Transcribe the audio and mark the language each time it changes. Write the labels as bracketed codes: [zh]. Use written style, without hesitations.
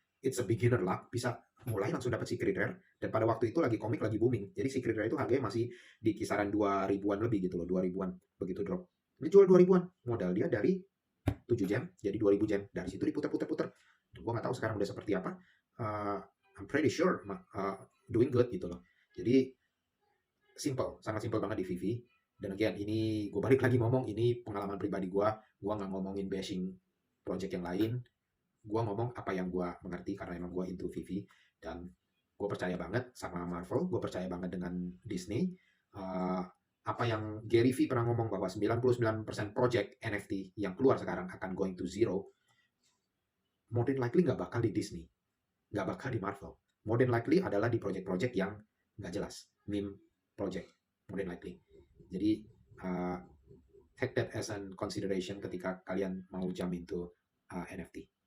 [en] It's a beginner luck, [id] bisa mulai langsung dapat secret rare, dan pada waktu itu lagi komik lagi booming. Jadi secret rare itu harganya masih di kisaran 2000-an lebih gitu loh, 2000-an begitu drop. Dia jual 2000-an. Modal dia dari 7 jam jadi 2000 jam. Dari situ diputer-puter. Gue nggak tahu sekarang udah seperti apa. [en] I'm pretty sure doing good [id] gitu loh. Jadi simple, sangat simple banget di Vivi. Dan again, ini gue balik lagi ngomong, ini pengalaman pribadi gue. Gue nggak ngomongin bashing project yang lain. Gue ngomong apa yang gue mengerti karena emang gue into Vivi. Dan gue percaya banget sama Marvel. Gue percaya banget dengan Disney. Apa yang Gary Vee pernah ngomong bahwa 99% project NFT yang keluar sekarang akan [en] going to zero. More than likely [id] nggak bakal di Disney. Nggak bakal di Marvel. More than likely adalah di project-project yang nggak jelas. [en] Meme project. More than likely. Jadi, take that as an consideration [id] ketika kalian mau [en] jump into NFT.